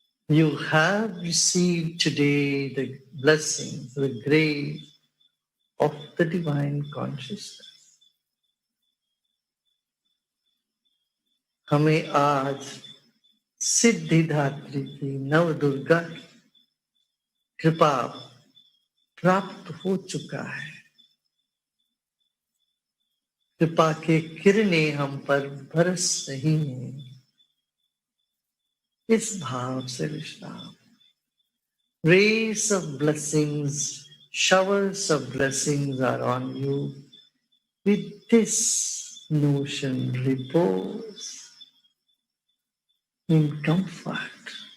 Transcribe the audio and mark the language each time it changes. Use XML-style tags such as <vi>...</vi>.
<en>You have received today the blessings, the grace of the divine consciousness.</en> <hi>हमें आज सिद्धिदात्री की नव दुर्गा की कृपा प्राप्त हो चुका है। कृपा के किरणें हम पर बरस रही हैं। इस भाव से विश्राम।</hi> <en>Rays of blessings, showers of blessings are on you. With this notion, repose in comfort.</en>